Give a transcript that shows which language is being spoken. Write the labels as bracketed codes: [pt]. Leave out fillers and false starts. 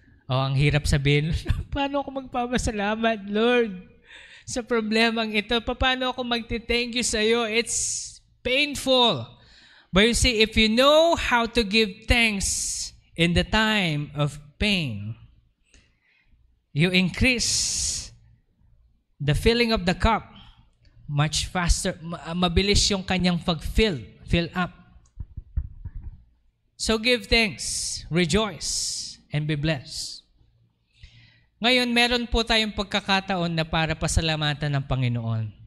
[tl] Ang hirap sabihin, paano ako magpapasalamat, Lord, sa problemang ito? Paano ako magti-thank you sa'yo? [en] It's painful. But you see, if you know how to give thanks in the time of pain, you increase the filling of the cup much faster. [tl] Mabilis yung kanyang fill up. [en] So give thanks, rejoice, and be blessed. [tl] Ngayon, meron po tayong pagkakataon na para pasalamatan ng Panginoon.